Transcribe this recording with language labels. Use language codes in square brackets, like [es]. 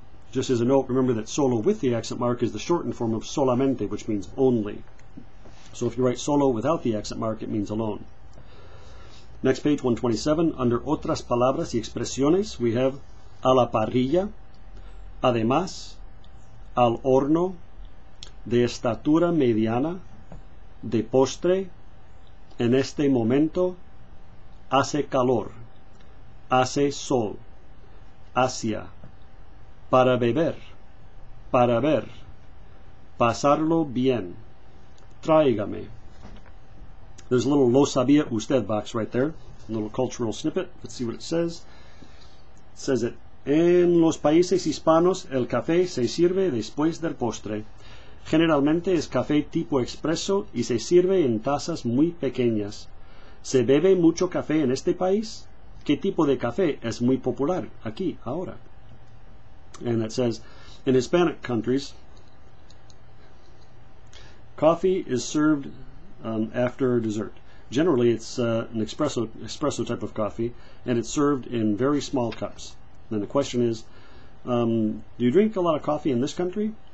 [en] Just as a note, remember that solo with the accent mark is the shortened form of solamente, which means only. So if you write solo without the accent mark, it means alone. Next page, 127, under otras palabras y expresiones, we have a la parrilla, además, al horno, de estatura mediana, de postre, en este momento, hace calor, hace sol, hacia, para beber, para ver, pasarlo bien, tráigame. There's a little lo sabía usted box right there, a little cultural snippet. Let's see what it says. [es] It says that en los países hispanos el café se sirve después del postre. Generalmente es café tipo expreso y se sirve en tazas muy pequeñas. ¿Se bebe mucho café en este país? ¿Qué tipo de café es muy popular aquí, ahora? [en] And it says, in Hispanic countries, coffee is served after dessert. Generally, it's an espresso type of coffee, and it's served in very small cups. Then the question is, do you drink a lot of coffee in this country?